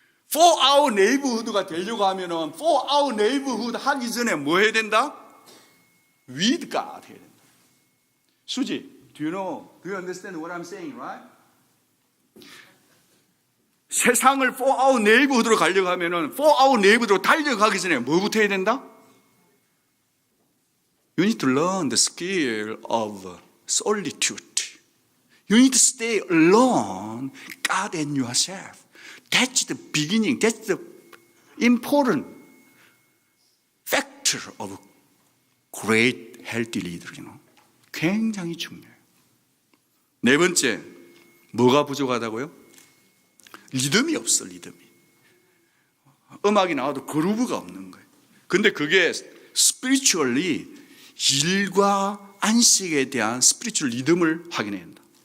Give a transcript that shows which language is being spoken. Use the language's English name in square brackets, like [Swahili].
[English] For our neighborhood [Korean] 가 되려고 하면은 [English] for our neighborhood [Korean] 하기 전에 뭐 해야 된다? [English] With God [Korean] 해야 된다. [English] 수지, do you understand what I'm saying, right? [Korean] 세상을 4아웃 네이버후드로 가려고 하면은 4아웃 네이버후드로 달려가기 전에 뭐부터 해야 된다? [English] You need to learn the skill of solitude. You need to stay alone, God and yourself. That's the beginning. That's the important factor of great healthy leader. [Korean] 굉장히 중요해요. 네 번째, 뭐가 부족하다고요? 리듬이 없어, 리듬이. 음악이 나와도 그루브가 없는 거예요. 근데 그게 spiritually 일과 안식에 대한 spiritual 리듬을 확인해야 한다.